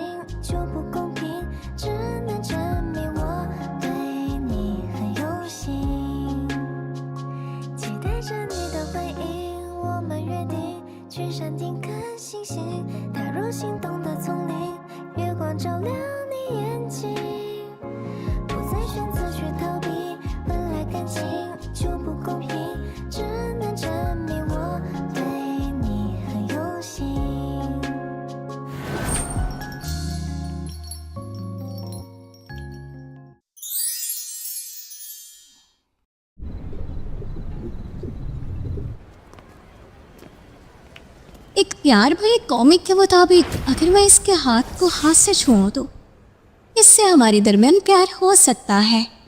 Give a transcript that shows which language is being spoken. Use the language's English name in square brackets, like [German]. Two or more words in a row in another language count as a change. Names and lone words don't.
[Chinese] 就不公平，只能证明我对你很用心，期待着你的回应，我们约定去山顶看星星，踏入心动的丛林，月光照亮你眼睛，不再选择去逃避，本来感情就不公平，只能证明我对你很用心。 [Hindi] एक प्यार भरे कॉमिक के मुताबिक अगर मैं इसके हाथ को हाथ से छूऊं तो इससे हमारे दरमियान प्यार हो सकता है।